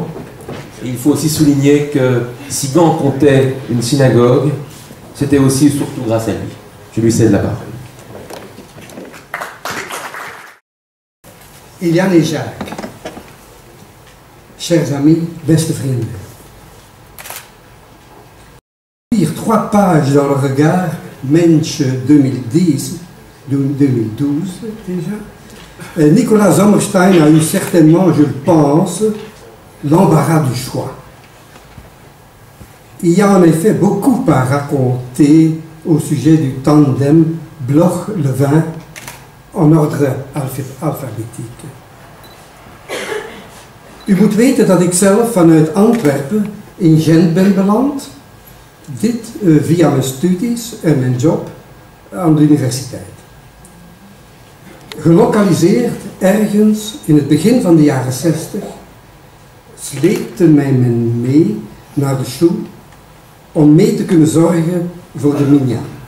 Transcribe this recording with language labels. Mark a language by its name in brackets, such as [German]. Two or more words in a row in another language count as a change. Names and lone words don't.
[French] Et il faut aussi souligner que si Gand comptait une synagogue, c'était aussi et surtout grâce à lui. Je lui cède la parole. Eliane et Jacques, chers amis, [Dutch] beste vrienden. [French] Lire 3 pages dans le regard, Mensch 2010, 2012 déjà. Nicolas Sommerstein a eu certainement, je le pense, l'embarras du choix. Il y a en effet beaucoup à raconter au sujet du tandem Bloch-Levin en ordre alfabetiek. [Dutch] U moet weten dat ik zelf vanuit Antwerpen in Gent ben beland. Dit via mijn studies en mijn job aan de universiteit. Gelokaliseerd ergens in het begin van de jaren 60 sleepte mij men mee naar de Sjoe om mee te kunnen zorgen voor de minyan.